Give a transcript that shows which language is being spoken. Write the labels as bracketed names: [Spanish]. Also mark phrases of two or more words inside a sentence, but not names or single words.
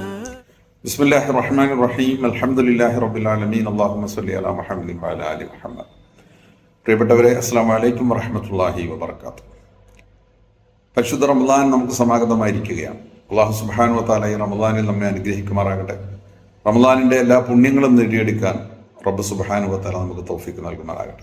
[Arabic] بسم الله الرحمن الرحيم. الحمد لله رب العالمين. اللهم صل على محمد وعلى آل محمد. [Malayalam] പ്രിയപ്പെട്ടവരെ, [Arabic] السلام عليكم ورحمة الله وبركاته. [Malayalam] പരിശുദ്ധ റമദാൻ നമുക്ക് സമാഗതമായിരിക്കുകയാണ്. അല്ലാഹു [Arabic] سبحانه وتعالى [Malayalam] ഈ റമദാനിൽ നമ്മെ അനുഗ്രഹിക്കുമാറാകട്ടെ. റമദാനിൻ്റെ എല്ലാ പുണ്യങ്ങളും നേടിയെടുക്കാൻ റബ്ബ് [Arabic] سبحانه وتعالى [Malayalam] നമുക്ക് തൗഫീഖ് നൽകുമാറാകട്ടെ.